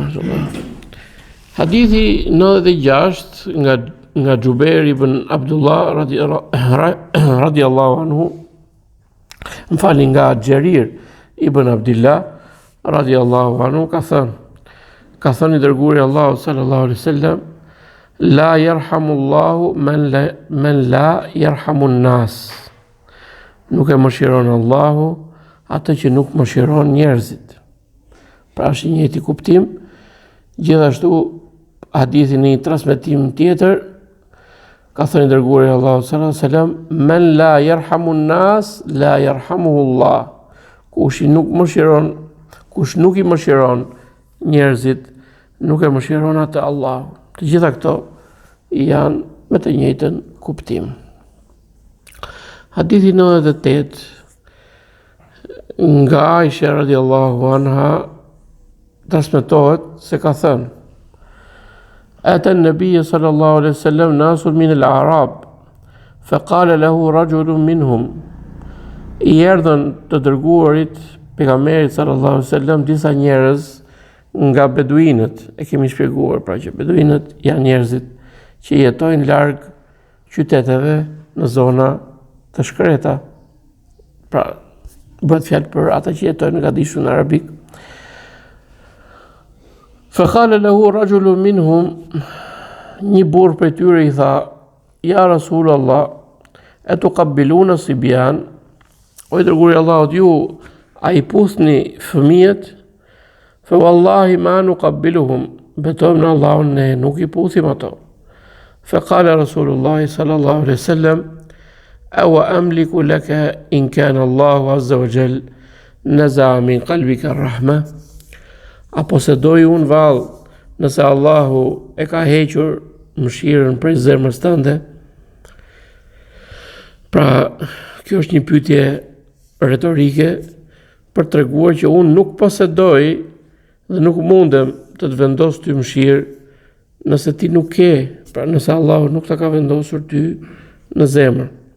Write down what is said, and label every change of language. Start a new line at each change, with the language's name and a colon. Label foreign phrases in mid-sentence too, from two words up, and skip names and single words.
Albanian: Hadithi 96 nga Xhubair ibn Abdullah
Arabic: رضي الله عنه,
Albanian: më falni, nga Xherir ibn Abdullah
Arabic: رضي الله عنه,
Albanian: ka thënë i dërguari Allahu
Arabic: صلى الله عليه وسلم: لا يرحم الله من لا يرحم الناس.
Albanian: Nuk e mëshiron Allahu atë që nuk mëshiron njerëzit. Pra është një njëjti kuptim. Gjithashtu hadithi në një transmetim tjetër ka thënë i dërguari Allahu
Arabic: صلى الله عليه وسلم: من لا يرحم الناس لا يرحمه الله.
Albanian: Kush nuk i mëshiron njerëzit, nuk e mëshiron atë Allahu. Të gjitha këto janë me të njëjtën kuptim. Hadithi 98 nga Aisha
Arabic: رضي الله عنها
Albanian: transmetohet se ka thënë:
Arabic: أتى النبي صلى الله عليه وسلم ناس من الأعراب فقال له رجل منهم.
Albanian: I erdhën të dërguarit pejgamberit
Arabic: صلى الله عليه وسلم
Albanian: disa njerëz nga beduinët. E kemi shpjeguar pra që beduinët janë njerëzit që jetojnë larg qyteteve në zona të shkreta. Pra bëhet fjalë për ata që jetojnë në gadishun arabik.
Arabic: فقال له رجل منهم,
Albanian: një burr prej tyre i tha:
Arabic: يا رسول الله أتقبلون الصبيان,
Albanian: o i dërguari i Allahut, ju a i puthni fëmijët?
Arabic: فوالله ما نقبلهم,
Albanian: betojmë në Allahun, ne nuk i puthim ato.
Arabic: فقال رسول الله صلى الله عليه وسلم أوأملك لك إن كان الله عز وجل نزع من قلبك الرحمة.
Albanian: Apo se doj unë vallë, nëse Allahu e ka hequr mëshirën prej zemrës tënde. Pra, kjo është një pyetje retorike për treguar që unë nuk posedoj dhe nuk mundem të të vendos ty mëshirë nëse ti nuk ke, pra nëse Allahu nuk ta ka vendosur ty në zemër.